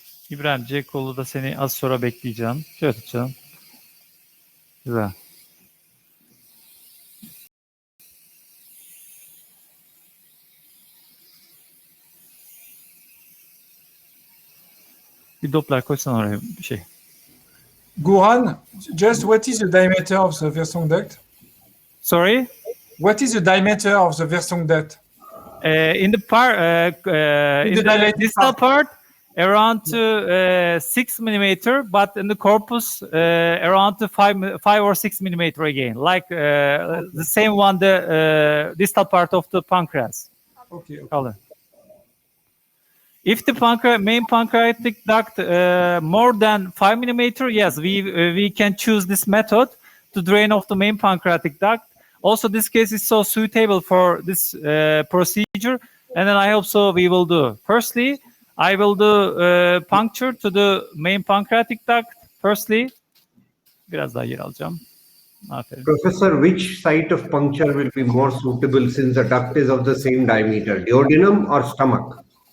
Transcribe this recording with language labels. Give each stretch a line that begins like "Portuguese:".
Turkish: İbrahim C kolu da seni az sonra bekleyeceğim. Şöyle tut canım. Güzel. Bir Doppler koysan oraya bir şey.
English: Guran, just what is the diameter of the Versung duct? Sorry? What is the diameter of the Versung duct? In the part, in the distal part, around 6 millimeter, but in the corpus, around 5 or 6 millimeter again, like the same one, the distal part of the pancreas. Okay. Color. If the main pancreatic duct more than 5 millimeter, yes, we can choose this method to drain off the main pancreatic duct. Also, this case is so suitable for this procedure, and then I hope so we will do. Firstly, I will do puncture to the main pancreatic duct. Firstly,
Turkish: biraz daha yer alacağım. Aferin.
English: Professor, which site of puncture will be more suitable since the duct is of the same diameter, duodenum or stomach?